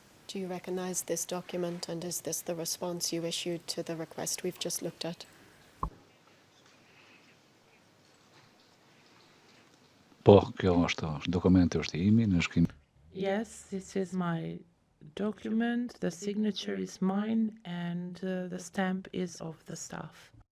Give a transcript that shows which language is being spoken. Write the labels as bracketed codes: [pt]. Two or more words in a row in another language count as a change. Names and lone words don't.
[en] Do you recognise this document, and is this the response you issued to the request we've just looked at? [sq] Po, kjo është dokumenti është imi, në shkrim. [en] Yes, this is my document. The signature is mine, and the stamp is of the staff.